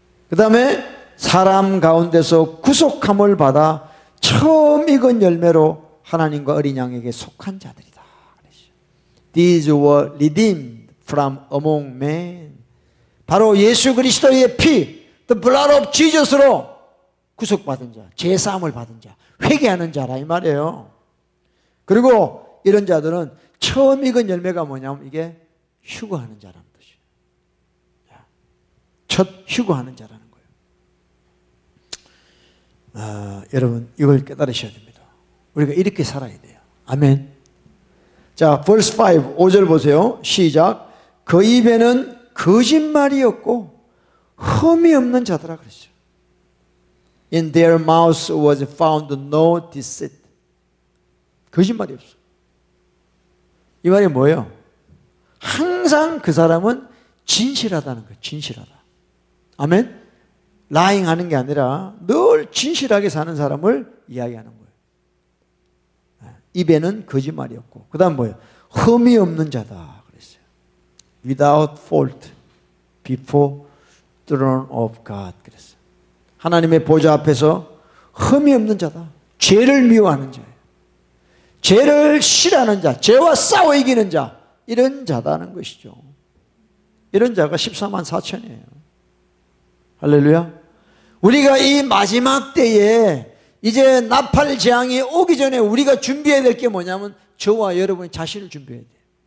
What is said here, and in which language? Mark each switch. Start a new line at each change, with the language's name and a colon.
Korean: 그 다음에 사람 가운데서 구속함을 받아 처음 익은 열매로 하나님과 어린 양에게 속한 자들이다.
English: These were redeemed from among men.
Korean: 바로 예수 그리스도의 피,
English: the blood of Jesus
Korean: 로 구속받은 자, 제사함을 받은 자, 회개하는 자라 이 말이에요. 그리고 이런 자들은 처음 익은 열매가 뭐냐면 이게 휴거하는 자라는 뜻이에요. 첫 휴거하는 자라는 거예요. 여러분, 이걸 깨달으셔야 됩니다. 우리가 이렇게 살아야 돼요. 아멘. 자, verse 5, 5절 보세요. 시작. 그 입에는 거짓말이 없고 흠이 없는 자더라 그랬어요.
English: In their mouths was found no deceit.
Korean: 거짓말이 없어. 이 말이 뭐예요? 항상 그 사람은 진실하다는 거예요. 진실하다. 아멘. 라잉 하는 게 아니라 늘 진실하게 사는 사람을 이야기하는 거예요. 입에는 거짓말이 없고, 그 다음 뭐예요? 흠이 없는 자다 그랬어요.
English: Without fault before throne of God
Korean: 그랬어요. 하나님의 보좌 앞에서 흠이 없는 자다. 죄를 미워하는 자예요. 죄를 싫어하는 자, 죄와 싸워 이기는 자, 이런 자다는 것이죠. 이런 자가 14만 4천이에요. 할렐루야. 우리가 이 마지막 때에 이제 나팔 재앙이 오기 전에 우리가 준비해야 될 게 뭐냐면 저와 여러분이 자신을 준비해야 돼요.